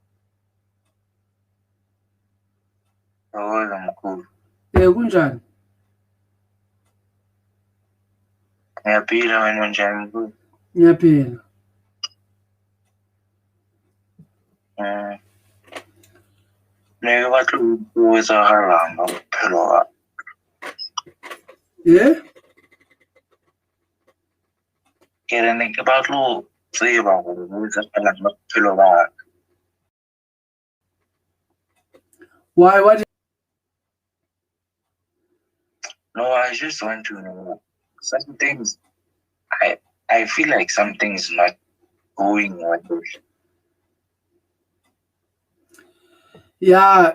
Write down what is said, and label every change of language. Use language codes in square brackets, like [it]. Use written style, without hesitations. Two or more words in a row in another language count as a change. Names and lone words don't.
[zu] Yawona mkhulu. Kunjani? Ngiyaphila wena njani mkhulu? Ngiyaphila. [st] Neke batlo o etsagalang ka bophelo ba. Ke re ne ke batlo tseba gore o etsagalang ka bophelo ba. [en] Why? What? No, I just want to know some things. I feel like something's not going well. Yeah.